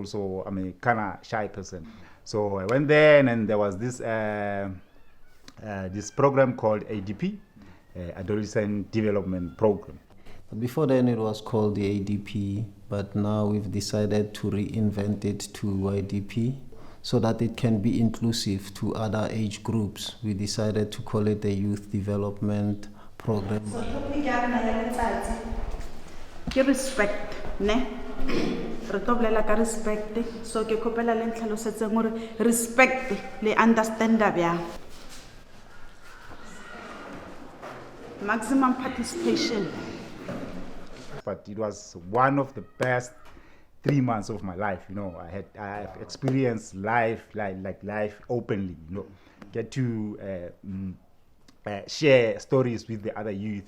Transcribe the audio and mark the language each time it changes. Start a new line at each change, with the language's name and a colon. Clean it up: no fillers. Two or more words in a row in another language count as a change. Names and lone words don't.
English: So I'm a kind of shy person. So I went there, and there was this this program called ADP, Adolescent Development Program. Before then it was called the ADP, but now we've decided to reinvent it to YDP so that it can be inclusive to other age groups. We decided to call it the Youth Development Program.
Northern Sotho: So topic ya rena ya letsatsi ke respect, ne? Re tlo bolela ka respect, so ke kopela le ntlhalosetseng gore respect le understanda bjang.
English: Maximum participation. But it was one of the best 3 months of my life. I have experienced life like life openly. Get to share stories with the other youth.